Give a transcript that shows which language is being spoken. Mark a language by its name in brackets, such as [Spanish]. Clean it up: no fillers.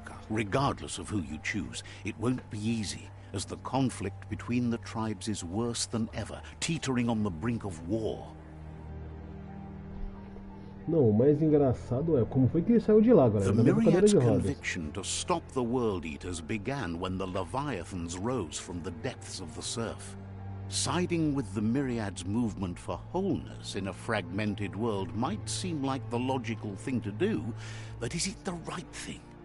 [English] Regardless of who you choose, it won't be easy, as the conflict between the tribes is worse than ever, teetering on the brink of war. [Portuguese] Não, o mais engraçado é como foi que ele saiu de lá, galera. [English] The Myriad's conviction to stop the World Eaters began when the Leviathans rose from the depths of the surf. Siding with the Myriad's movement for wholeness in a fragmented world might seem like the logical thing to do, but is it the right thing?